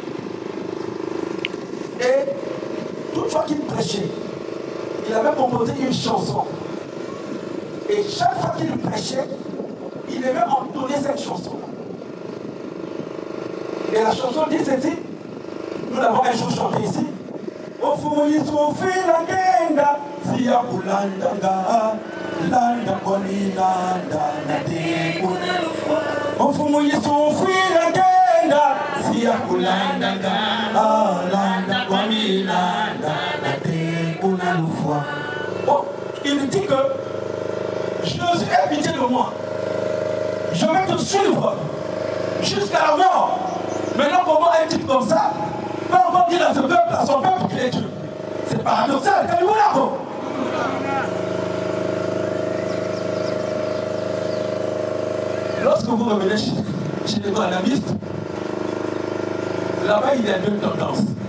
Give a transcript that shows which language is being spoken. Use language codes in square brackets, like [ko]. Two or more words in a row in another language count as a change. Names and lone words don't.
[fr] Et toute fois qu'il prêchait, il avait composé une chanson. Et chaque fois qu'il prêchait, il aimait entonner cette chanson. Et la chanson dit ceci, nous l'avons un jour chanté ici. [kg] Ofumu Yusufi la genda, siya kulandanga, landa koni landa nade kunalufwa. Ofumu Yusufi la genda, siya kulandanga, landa koni landa nade kunalufwa. [fr] Bon, il dit que Jésus aie pitié de moi. Je vais te suivre jusqu'à la mort. Maintenant, comment un type comme ça peut encore dire à ce peuple, à son peuple qu'il est Dieu? C'est paradoxal. Lorsque vous revenez chez les branhamistes, là-bas il y a deux tendances.